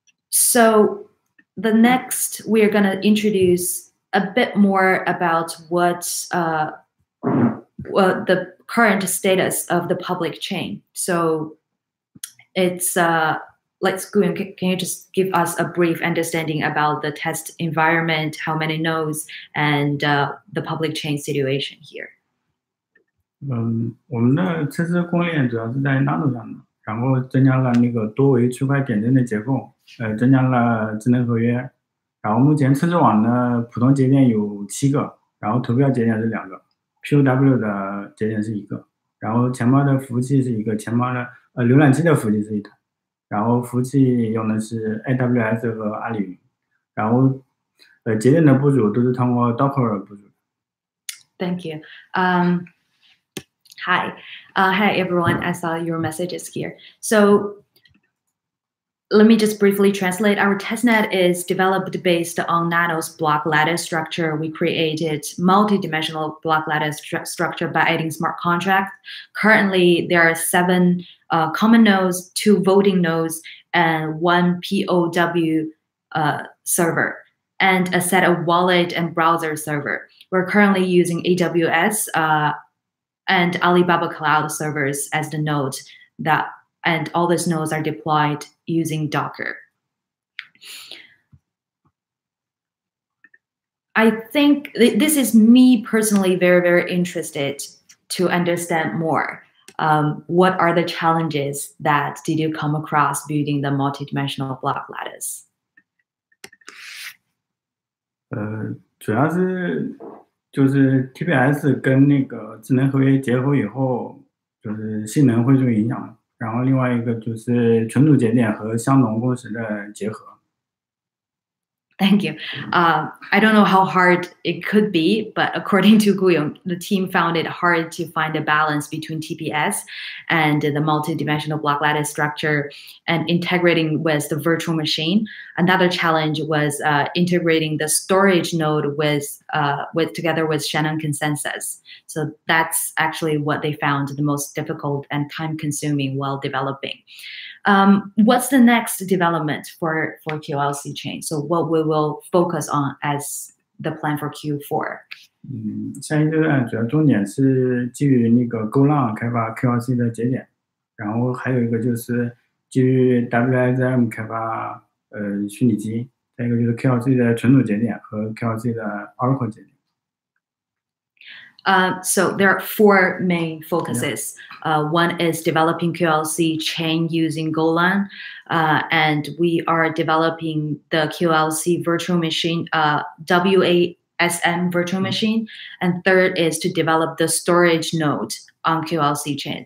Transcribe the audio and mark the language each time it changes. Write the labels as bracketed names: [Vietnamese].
[English] So the next, we're going to introduce a bit more about what the current status of the public chain. So it's can you just give us a brief understanding about the test environment, how many nodes, and the public chain situation here? [Chinese] 我们的测试公链主要是在 Nano 上的，然后增加了那个多维区块点阵的结构，增加了智能合约，然后目前测试网的普通节点有7个，然后投票节点是2个 ，POW 的节点是1个，然后钱包的服务器是1个，钱包的浏览器的服务器是1台，然后服务器用的是 AWS 和阿里云，然后节点的部署都是通过 Docker 部署。 [English] Thank you. Hi everyone. I saw your messages here. So let me just briefly translate. Our testnet is developed based on Nano's block lattice structure. We created multi-dimensional block lattice structure by adding smart contracts. Currently, there are 7 common nodes, 2 voting nodes, and 1 POW server, and a set of wallet and browser server. We're currently using AWS and Alibaba Cloud servers as the node and all these nodes are deployed using Docker. I think this is me personally very, very interested to understand more. What are the challenges that did you come across building the multidimensional block lattice? [Chinese] 主要是就是 TPS 跟那个智能合约结合以后，就是性能会受影响。然后另外一个就是存储节点和相容共识的结合。 [English] Thank you. I don't know how hard it could be, but according to Guyong, the team found it hard to find a balance between TPS and the multidimensional block lattice structure and integrating with the virtual machine. Another challenge was integrating the storage node with together with Shannon consensus. So that's actually what they found the most difficult and time-consuming while developing. What's the next development for QLC chain? So what we will focus on as the plan for Q4? [Chinese] 下一阶段主要重点是基于那个GoLang开发 QLC 的节点，然后还有一个就是基于 WISM 开发虚拟机，再一个就是 QLC 的存储节点和 QLC 的 Oracle 节点。 [English] So there are 4 main focuses. One is developing QLC chain using Golang, and we are developing the QLC virtual machine, WASM virtual machine. And third is to develop the storage node on QLC chain.